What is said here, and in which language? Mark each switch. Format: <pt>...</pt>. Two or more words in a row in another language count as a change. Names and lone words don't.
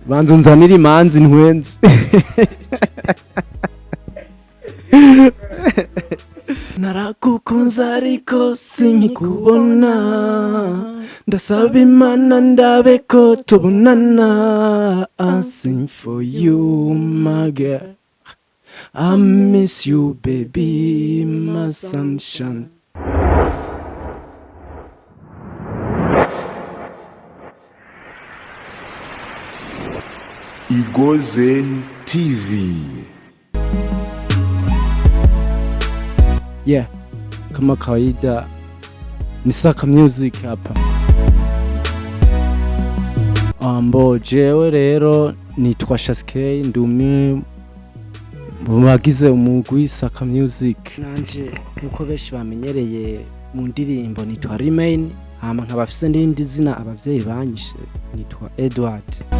<rn>Banza unzanira imanzi ntwenze. Narakukunze ariko sinkikubona, ndasaba Imana ndabe ko tubonana.</rn> <en>I sing for you my girl, I miss you baby, my sunshine.</en> <rn>Ugire TV.</rn> <sw>Yeah, kama kawaida ni Saka Music hapa.</sw> <rn>Ambo jewe rero nitwa Shaskey, ndumwe bagize umugwi Saka Music. Nanje nkuko benshi bamenyereye mu ndirimbo nitwa Remain, hama nkabafise ndindi zina abavyeyi banyishe nitwa Edward.</rn>